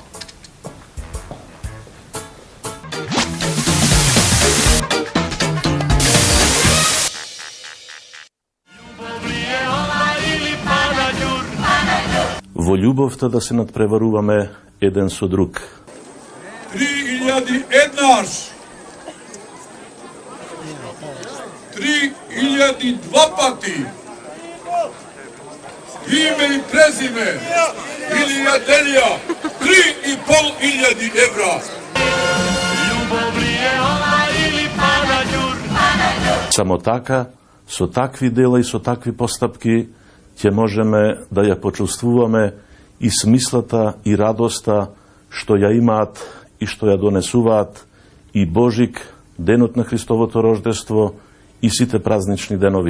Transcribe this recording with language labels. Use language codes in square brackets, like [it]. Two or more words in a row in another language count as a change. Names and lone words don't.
[mk] Во љубовта да се надпреваруваме еден со друг. 3000 еднаш, 3000 два пати, [sr] ime i prezime ili Adelija 3.500 evra. [mk] Само така, со такви дела и со такви постапки, ќе можеме да ја почувствуваме и смислата и радоста што ја имаат и што ја донесуваат и Божик, денот на Христовото рождество и сите празнични денови.